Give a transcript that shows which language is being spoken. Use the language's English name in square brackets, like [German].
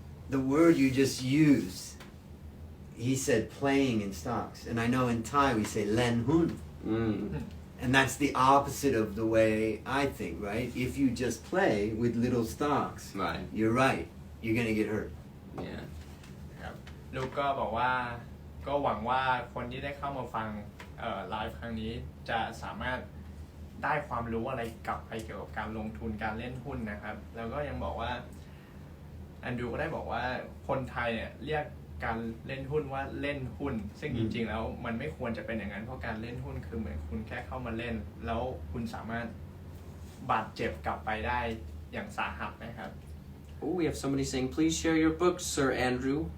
[English] The word you just used, he said playing in stocks, and I know in Thai we say len hun, and that's the opposite of the way I think, right? If you just play with little stocks, Right. you're right, you're gonna get hurt. Yeah. [Thai] ครับลูกก็บอกว่าก็หวังว่าคนที่ได้เข้ามาฟังไลฟ์ครั้งนี้จะสามารถได้ความรู้อะไรกลับไปเกี่ยวกับการลงทุนการเล่นหุ้นนะครับแล้วก็ยังบอกว่าแอนดรูก็ได้บอกว่าคนไทยเนี่ยเรียกการเล่นหุ้นว่าเล่นหุ้นซึ่งจริงๆแล้วมันไม่ควรจะเป็นอย่างนั้นเพราะการเล่นหุ้นคือเหมือนคุณแค่เข้ามาเล่นแล้วคุณสามารถบาดเจ็บกลับไปได้อย่างสาหัสนะครับ [English] Oh, we have somebody saying, "Please share your books, Sir Andrew."